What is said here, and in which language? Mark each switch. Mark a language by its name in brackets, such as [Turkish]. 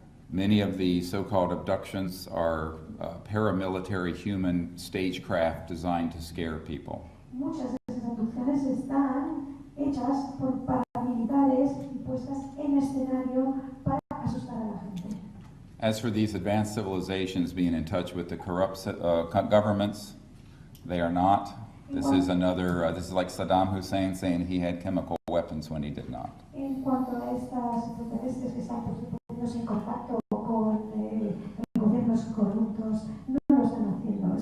[English] Many of the so-called abductions are paramilitary human stagecraft designed to scare people. [Spanish] Muchas de esas abducciones están hechas por paramilitares y puestas en escenario para asustar a la gente. [English] As for these advanced civilizations being in touch with the corrupt governments, they are not. This is another, this is like Saddam Hussein saying he had chemical weapons when he did not. [Spanish] En cuanto a estas extraterrestres que están poniéndose en contacto con gobiernos corruptos, no lo están haciendo.